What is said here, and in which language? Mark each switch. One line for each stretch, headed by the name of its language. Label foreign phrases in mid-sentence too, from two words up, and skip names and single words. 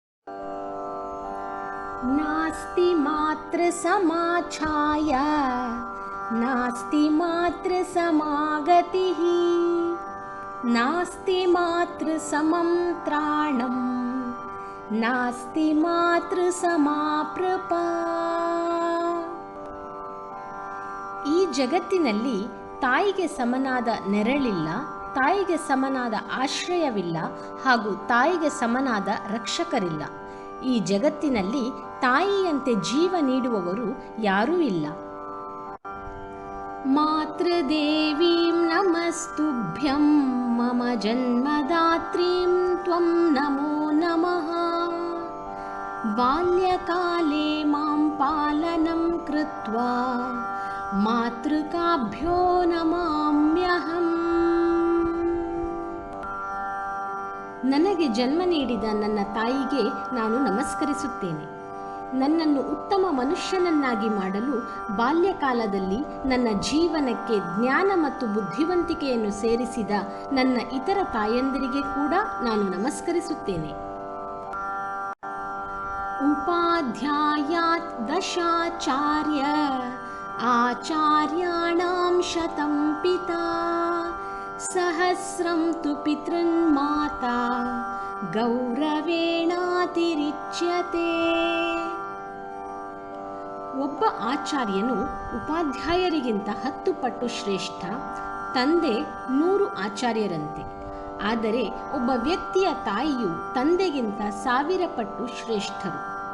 Sanskrit: नास्ति मात्र समाच्छाय नास्ति मात्र समागतिः नास्ति मात्र समं त्राणं नास्ति मात्र समाप्रपा.
Kannada: ಈ ಜಗತ್ತಿನಲ್ಲಿ ತಾಯಿಗೆ ಸಮನಾದ ನೆರಳಿಲ್ಲ, ತಾಯಿಗೆ ಸಮನಾದ ಆಶ್ರಯವಿಲ್ಲ ಹಾಗೂ ತಾಯಿಗೆ ಸಮನಾದ ರಕ್ಷಕರಿಲ್ಲ. ಈ ಜಗತ್ತಿನಲ್ಲಿ ತಾಯಿಯಂತೆ ಜೀವ ನೀಡುವವರು ಯಾರೂ ಇಲ್ಲ.
Sanskrit: ಮಾತೃದೇವೀಂ ನಮಸ್ತುಭ್ಯಂ ಮಮ ಜನ್ಮದಾತ್ರೀಂ ತ್ವಂ ನಮೋ ನಮಃ. ಬಾಲ್ಯಕಾಲೇ ಮಾಂ ಪಾಲನಂ ಕೃತ್ವಾ ಮಾತೃಕಾಭ್ಯೋ ನಮಾಮ್ಯಹಂ.
Kannada: ನನಗೆ ಜನ್ಮ ನೀಡಿದ ನನ್ನ ತಾಯಿಗೆ ನಾನು ನಮಸ್ಕರಿಸುತ್ತೇನೆ. ನನ್ನನ್ನು ಉತ್ತಮ ಮನುಷ್ಯನನ್ನಾಗಿ ಮಾಡಲು ಬಾಲ್ಯಕಾಲದಲ್ಲಿ ನನ್ನ ಜೀವನಕ್ಕೆ ಜ್ಞಾನ ಮತ್ತು ಬುದ್ಧಿವಂತಿಕೆಯನ್ನು ಸೇರಿಸಿದ ನನ್ನ ಇತರ ತಾಯಂದಿರಿಗೆ ಕೂಡ ನಾನು ನಮಸ್ಕರಿಸುತ್ತೇನೆ.
Sanskrit: ಉಪಾಧ್ಯಾಯಾತ್ ದಶಾಚಾರ್ಯ ಆಚಾರ್ಯಾಣಾಂ ಶತಂ ಪಿತಾ ಸಹಸ್ರಂ ತು ಪಿತೃನ್ ಮಾತಾ ಗೌರವೇಣಾತಿರಿಚ್ಯತೆ.
Kannada: ಒಬ್ಬ ಆಚಾರ್ಯನು ಉಪಾಧ್ಯಾಯರಿಗಿಂತ 10 ಪಟ್ಟು ಶ್ರೇಷ್ಠ, ತಂದೆ 100 ಆಚಾರ್ಯರಂತೆ. ಆದರೆ ಒಬ್ಬ ವ್ಯಕ್ತಿಯ ತಾಯಿಯು ತಂದೆಗಿಂತ 1000 ಪಟ್ಟು ಶ್ರೇಷ್ಠರು.